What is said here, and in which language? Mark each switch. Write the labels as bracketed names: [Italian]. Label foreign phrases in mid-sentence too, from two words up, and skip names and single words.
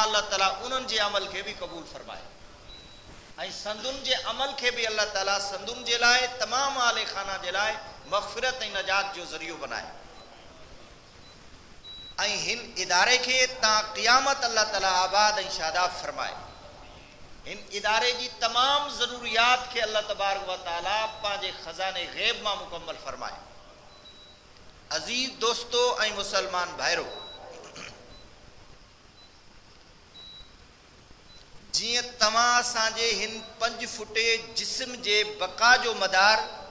[Sindhi] अल्लाह ताला उन्हनि जे अमल खे बि क़बूल फरमाए ऐं संदुन जे अमल खे बि अल्लाह ताला संदुन जे लाइ तमाम आले खाना जे लाइ मग़फ़िरत ऐं नजात जो ज़रियो बनाए। ऐं हिन इदारे खे तां क़ियामत अल्लाह ताला आबाद ऐं शादाब फरमाए। हिन इदारे जी तमाम ज़रूरियात खे [Arabic] الله تبارك وتعالى [Sindhi] पंहिंजे ख़ज़ाने ग़ैब मां मुकम्मल फरमाए। अज़ीज़ दोस्तो ऐं मुसलमान भाइरो, जियां तव्हां असांजे हिन 5 फुटे जिस्म जे बक़ा जो मदार